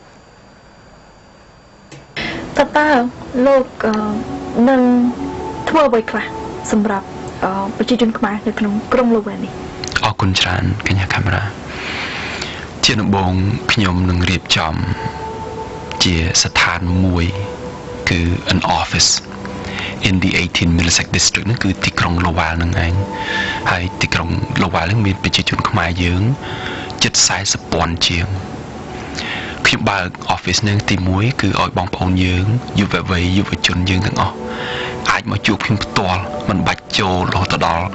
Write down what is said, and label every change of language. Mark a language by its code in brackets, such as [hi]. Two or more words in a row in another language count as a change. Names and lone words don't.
[km] តើលោកនឹងធ្វើអ្វីខ្លះសម្រាប់ប្រជាជនខ្មែរនៅក្នុងក្រុង Lowell នេះ អរគុណច្រើនកញ្ញាកាមេរ៉ាជាដំបូងខ្ញុំនឹងរៀបចំជាស្ថានមួយគឺ [en] an office in the 18 Middlesex District [km] គឺទីក្រុង Lowell នឹងឯងហើយទីក្រុង Lowell នឹងមានប្រជាជនខ្មែរយើងជិត 40,000 ជាងខ្ញុំបើក office នឹងទី1គឺឲ្យបងប្អូនយើងយុវវ័យយុវជនយើងទាំងអស់អាចមកជួបខ្ញុំផ្ទាល់មិនបាច់ចូលរហូតដល់